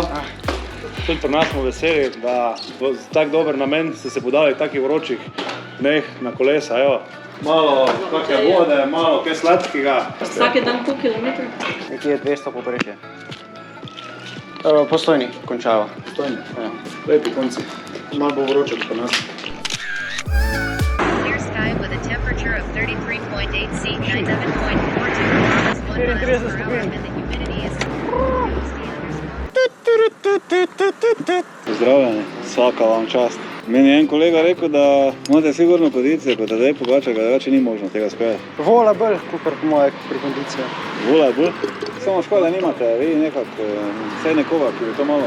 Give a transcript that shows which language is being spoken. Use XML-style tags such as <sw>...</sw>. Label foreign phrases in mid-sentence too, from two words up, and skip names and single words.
<sl>Tudi pri nas smo veseli, da v tak dober namen ste se podali v takih vročih dneh na kolesa, evo. Malo kakšne vode, malo kaj sladkega. Vsake dan koliko kilometrov? Nekje 200 poprečje. Postojni končava. Postojni? Ja. Lepi konci. Malo bo vroče pri nas.</sl> <en>Clear sky with a temperature of 33.8 C, 97.42 miles per hour, and the humidity is</en> <sl>Pozdravljeni, vsaka vam čast. Meni je en kolega rekel, da imate sigurno kondicijo, kot Tadej Pogačar, da drugače ni možno tega speljati. Vola bolj, kakor po moje pri kondiciji. Vola bolj? Samo škoda nimate, vi nekako, vsaj nekoga, ki bi to malo...</sl>